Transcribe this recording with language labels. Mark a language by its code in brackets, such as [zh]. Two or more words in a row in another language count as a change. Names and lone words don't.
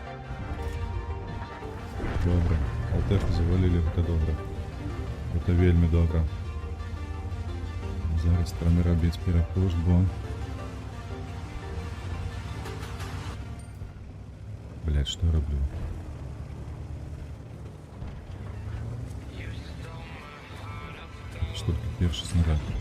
[uk] Добре. Алтеху завалили, [be] гэта добра. Гэта вельмі добра. Зараз трэба рабіць перапуш, бо... Блядь, што я раблю? Што такі першы снаряд?